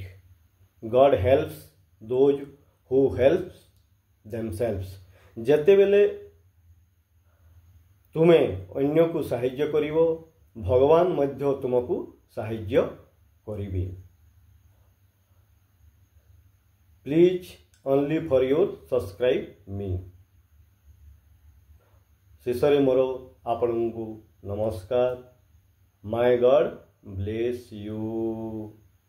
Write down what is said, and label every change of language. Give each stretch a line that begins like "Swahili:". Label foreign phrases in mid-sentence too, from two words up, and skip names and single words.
English: God helps those who help themselves.
Odia: ଯେତେବେଳେ ତୁମେ ଅନ୍ୟକୁ ସାହାଯ୍ୟ କରିବ, ଭଗବାନ ମଧ୍ୟ ତୁମକୁ ସାହାଯ୍ୟ କରିବେ।
English: ପ୍ଲିଜ୍ only for your subscribe me।
Odia: ଶେଷରେ ମୋର ଆପଣଙ୍କୁ ନମସ୍କାର।
English: May God bless you.